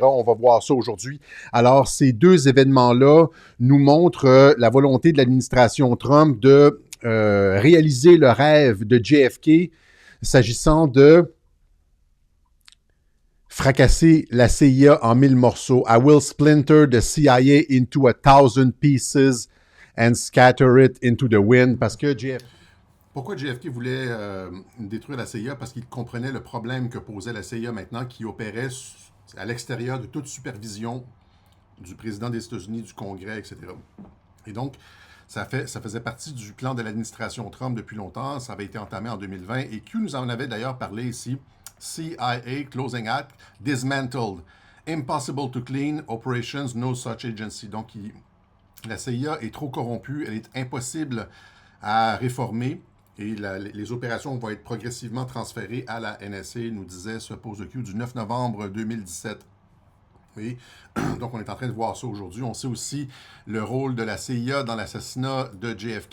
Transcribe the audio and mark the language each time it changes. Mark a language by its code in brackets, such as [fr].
[fr] On va voir ça aujourd'hui. Alors, ces deux événements-là nous montrent la volonté de l'administration Trump de réaliser le rêve de JFK s'agissant de fracasser la CIA en 1000 morceaux. [en] I will splinter the CIA into 1,000 pieces and scatter it into the wind. [fr] Parce que JFK... Pourquoi JFK voulait détruire la CIA? Parce qu'il comprenait le problème que posait la CIA maintenant, qui opérait à l'extérieur de toute supervision du président des États-Unis, du Congrès, etc. Et donc, ça faisait partie du plan de l'administration Trump depuis longtemps. Ça avait été entamé en 2020. Et Q nous en avait d'ailleurs parlé ici. [en] CIA Closing Act Dismantled. Impossible to clean. Operations No Such Agency. [fr] Donc, la CIA est trop corrompue. Elle est impossible à réformer. Et les opérations vont être progressivement transférées à la NSA, nous disait ce post de Q du 9 novembre 2017. Oui. Donc, on est en train de voir ça aujourd'hui. On sait aussi le rôle de la CIA dans l'assassinat de JFK.